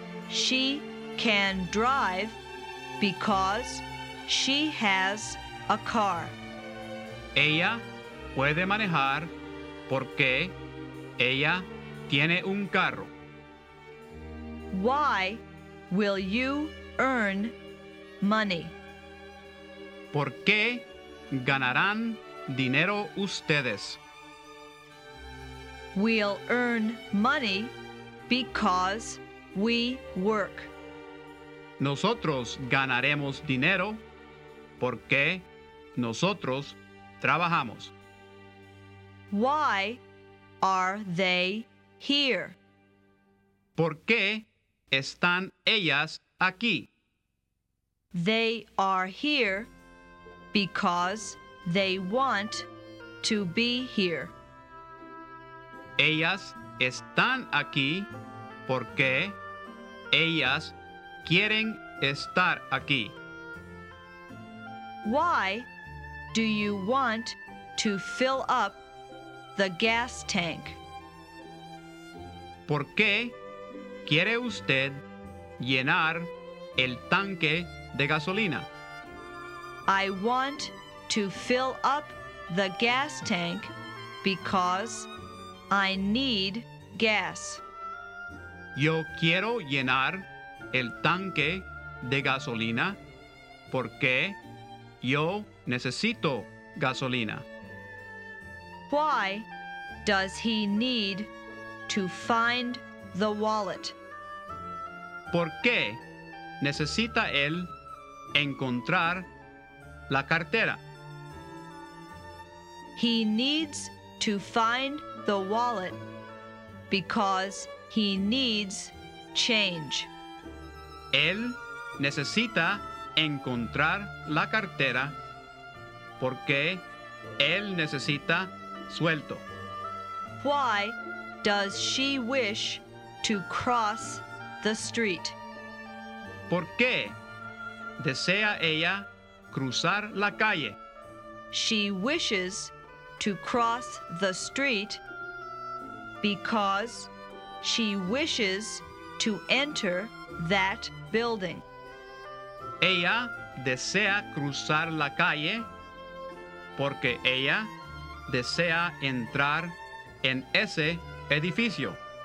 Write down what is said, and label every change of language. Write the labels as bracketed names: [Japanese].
[English] She can drive because she has a car. [Spanish] Ella puede manejar porque ella tiene un carro. [English] Why will you earn money? [Spanish] ¿Por qué ganarán dinero ustedes? [English] We'll earn money because we work. [Spanish] Nosotros ganaremos dinero porque nosotros Trabajamos. [English] Why are they here? [Spanish] ¿Por qué están ellas aquí? [English] They are here because they want to be here. [Spanish] Ellas están aquí porque ellas quieren estar aquí. [English] Why do you want to fill up the gas tank? [Spanish] ¿Por qué quiere usted llenar el tanque de gasolina? [English] I want to fill up the gas tank because I need gas. [Spanish] Yo quiero llenar el tanque de gasolina porque yo necesito gasolina. [English] Why does he need to find the wallet? [Spanish] ¿Por qué necesita él encontrar la cartera? [English] He needs to find the wallet because he needs change. [Spanish] Él necesita encontrar la cartera porque él necesita suelto. [English] Why does she wish to cross the street? [Spanish] ¿Por qué desea ella cruzar la calle? [English] She wishes to cross the street because she wishes to enter that building. [Spanish] Ella desea cruzar la calle porque ella desea entrar en ese edificio.